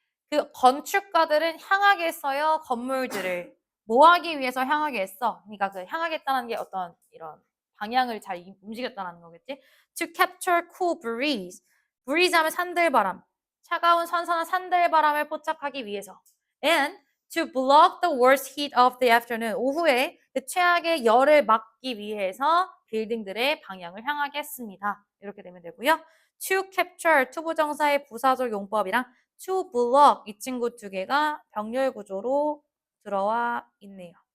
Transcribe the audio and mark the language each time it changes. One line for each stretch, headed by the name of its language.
Korean: 그 건축가들은 향하게 했어요. 건물들을 뭐 하기 위해서 향하게 했어? 그러니까 그 향하겠다는 게 어떤 이런 방향을 잘 움직였다는 거겠지?
English: To capture cool breeze. breeze
Korean: 하면 산들바람. 차가운 선선한 산들바람을 포착하기 위해서.
English: And to block the worst heat of the afternoon.
Korean: 오후에 그 최악의 열을 막기 위해서 빌딩들의 방향을 향하게 했습니다. 이렇게 되면 되고요. To capture, 투부정사의 부사적 용법이랑 to block 이 친구 두 개가 병렬 구조로 들어와 있네요.